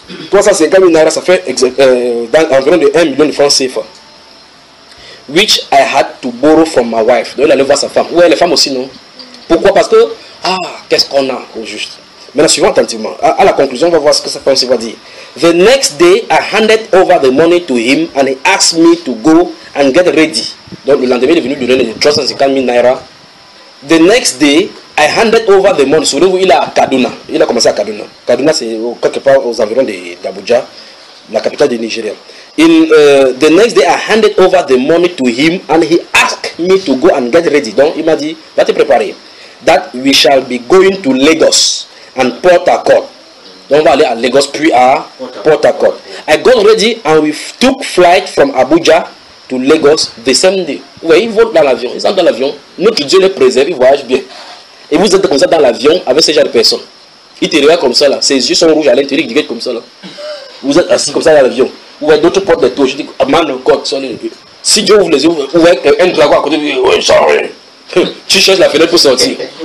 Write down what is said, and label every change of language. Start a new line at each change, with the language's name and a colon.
French: 350 000 naira, ça fait environ de 1 million de francs CFA.
English: Which I had to borrow from my wife.
French: Donc il allait voir sa femme. Ouais, les femmes aussi, non? Pourquoi? Parce que, qu'est-ce qu'on a au juste? Maintenant, suivons attentivement. À la conclusion, on va voir ce que sa femme va dire.
English: The next day, I handed over the money to him and he asked me to go and get ready.
French: Donc le lendemain, il est venu lui donner les 350,000 naira.
English: The next day, I handed over the money.
French: Souvenez-vous, il est à Kaduna. Il a commencé à Kaduna. Kaduna, c'est quelque part aux environs d'Abuja, la capitale du Nigeria.
English: The next day, I handed over the money to him and he asked me to go and get ready.
French: Donc, il m'a dit, va te préparer.
English: That we shall be going to Lagos and Port Harcourt.
French: Donc, on va aller à Lagos puis à Port Harcourt.
English: I got ready and we took flight from Abuja to Lagos the same day.
French: Vous voyez, ils vont dans l'avion. Ils sont dans l'avion. Notre Dieu les préserve, ils voyagent bien. Et vous êtes comme ça dans l'avion avec ces genre de personnes. Il te regarde comme ça là. Ses yeux sont rouges à l'intérieur. Il te comme ça là. Vous êtes assis comme ça dans l'avion. Vous voyez d'autres portes de toi. Je dis,
English: man of God,
French: son Dieu. Si Dieu ouvre les yeux, vous voyez un dragon à côté de lui. Oui, sorry. Tu cherches la fenêtre pour sortir.